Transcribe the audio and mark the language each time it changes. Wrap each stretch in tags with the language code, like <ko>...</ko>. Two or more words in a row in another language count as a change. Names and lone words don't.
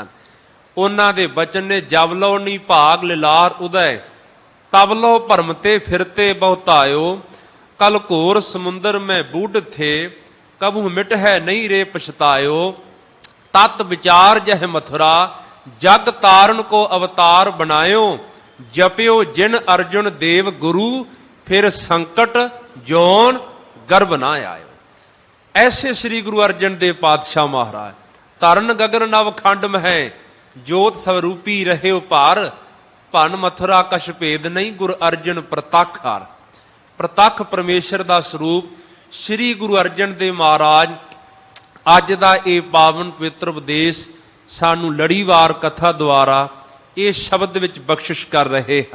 <pa>ਉਹਨਾਂ ਦੇ ਬਚਨ ਨੇ</pa> <bra>ਜਬ ਲੋ ਨੀ ਭਾਗ ਲਿਲਾਰ ਉਦੈ, ਤਬ ਲੋ ਭਰਮ ਤੇ ਫਿਰਤੇ ਬਹੁਤਾਇਓ। ਕਲ ਘੋਰ ਸਮੁੰਦਰ ਮੈਂ ਬੂਢ ਥੇ, ਕਬੂ ਮਿਟ ਹੈ ਨਹੀਂ ਰੇ ਪਛਤਾਇਓ। ਤਤ ਵਿਚਾਰ ਜਹ ਮਥੁਰਾ, जग तारण को अवतार बनायो। जपियो जिन अर्जुन देव गुरु, फिर संकट जौन गर्भ ना आयो।</bra> <hi>ऐसे श्री गुरु अर्जन देव पातशाह महाराज।</hi> <bra>तरण गगन नव खंड में जोत स्वरूपी रहे उपार, भन मथुरा कछ भेद नहीं गुरु अर्जन प्रतख हार।</bra> <hi>प्रतख परमेश्वर का स्वरूप श्री गुरु अर्जन देव महाराज अज का ये पावन पवित्र उपदेश सानू लड़ीवार कथा द्वारा ये शब्द विच बख्शिश कर रहे हैं।</hi>